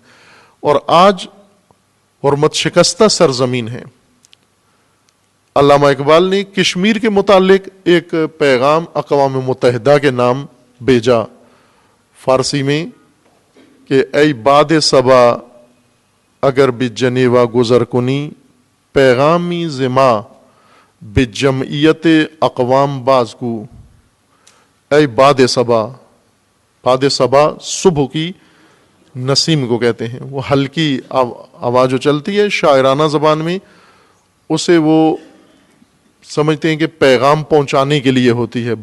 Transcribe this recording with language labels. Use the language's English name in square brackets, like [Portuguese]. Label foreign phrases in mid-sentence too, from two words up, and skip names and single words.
[Urdu] اور آج حرمت شکستہ سرزمین ہے۔ علامہ اقبال نے کشمیر کے متعلق ایک پیغام اقوام متحدہ کے نام بھیجا فارسی میں کہ [Persian] ای باد صبا اگر بھی جنیوا گزر کنی، پیغامی زما بجمعیت اقوام باز کو۔ [Urdu] اے باد صبا، باد صبا صبح کی نسیم کو کہتے ہیں، وہ ہلکی آواز جو چلتی ہے شاعرانہ زبان میں، اسے وہ سمجھتے ہیں کہ پیغام پہنچانے کے لیے ہوتی ہے۔